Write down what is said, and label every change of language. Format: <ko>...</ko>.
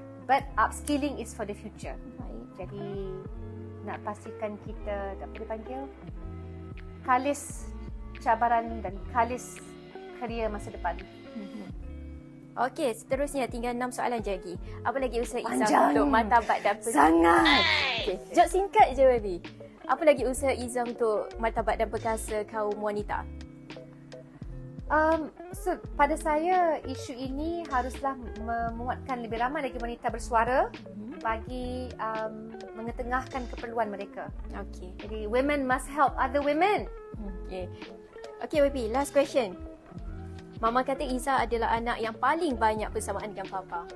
<en>But upskilling is for the future.</en> <ms>Baik. Jadi nak pastikan kita dapat dipanggil kalis cabaran dan kalis kerjaya masa depan. Okey, seterusnya tinggal 6 soalan je lagi. Apa lagi usaha Izzah untuk martabat dan sangat. Okey, jawab singkat je Wabi. Apa lagi usaha Izzah untuk martabat dan perkasa kaum wanita? So, pada saya isu ini haruslah memuatkan lebih ramai lagi wanita bersuara bagi mengetengahkan keperluan mereka.</ms> <en>Okay.</en> <ms>Jadi</ms> <en>women must help other women. Okay. Okay, YB, last question.</en> <ms>Mama kata Izzah adalah anak yang paling banyak persamaan dengan Papa.</ms>